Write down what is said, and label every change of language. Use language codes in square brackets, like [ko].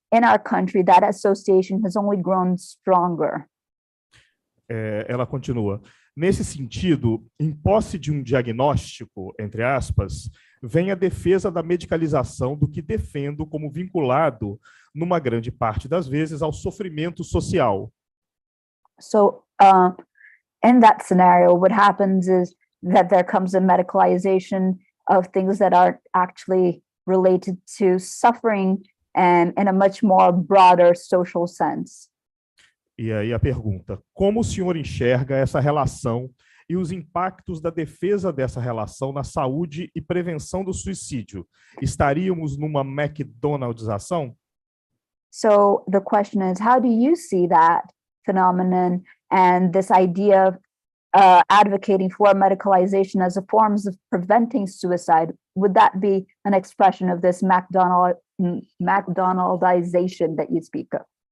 [en] In our country, that association has only grown stronger. [pt] Ela continua. Nesse sentido, em posse de um diagnóstico, entre aspas, vem a defesa da medicalização do que defendo como vinculado, numa grande parte das vezes, ao sofrimento social. [en] So, in that scenario, what happens is that there comes a medicalization of things that are actually related to suffering and in a much more broader social sense. [pt] E aí a pergunta: como o senhor enxerga essa relação e os impactos da defesa dessa relação na saúde e prevenção do suicídio? Estaríamos numa McDonaldização? [en] So the question is, how do you see that phenomenon and this idea of advocating for medicalization as a forms of preventing suicide? Would that be an expression of this McDonaldization that you speak of?